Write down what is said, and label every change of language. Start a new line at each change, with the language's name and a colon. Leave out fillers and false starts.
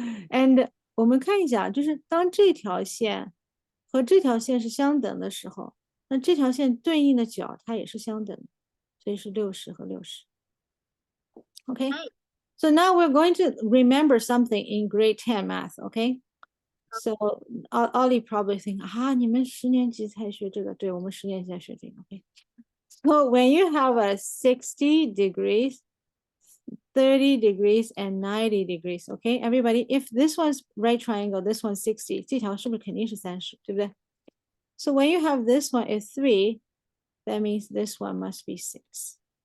Chinese: And 我们看一下，就是当这条线和这条线是相等的时候，那这条线对应的角它也是相等的，所以是60和60。
English: Okay, so now we're going to remember something in grade 10 math, okay? So Ollie probably think,
Chinese: 啊，你们10年级才学这个，对，我们10年级才学这个，okay?
English: So when you have a 60 degrees, 30 degrees and 90 degrees, okay, everybody, if this one's right triangle, this one's 60,
Chinese: 这条是不是肯定是30，对不对？
English: So when you have this one is 3, that means this one must be 6.